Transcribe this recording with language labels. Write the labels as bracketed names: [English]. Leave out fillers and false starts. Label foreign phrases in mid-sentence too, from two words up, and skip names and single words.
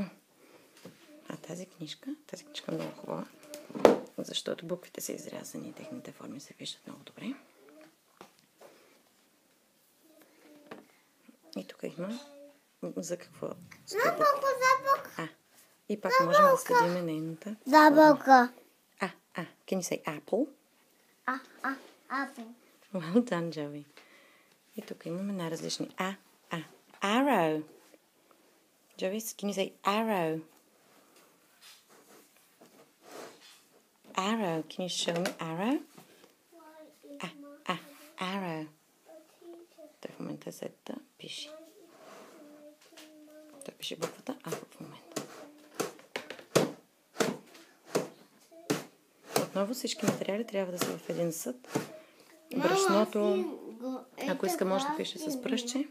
[Bulgarian] А тази книжка е много хубава, защото буквите са изрязани и техните форми се виждат много добре. И тук има за какво стои буква. И пак можем да следим нейната Забълка. [English] Can you say apple? Apple. Well done, Joey. [Bulgarian] И тук имаме най-различни arrow. [English] Joey, can you say arrow? Arrow. Can you show me arrow? Arrow. [Bulgarian] Той в момента е да пише. Той пише буквата А в момента. Отново всички материали трябва да са в един съд. Брашното, ако иска, може да пише с пръстче.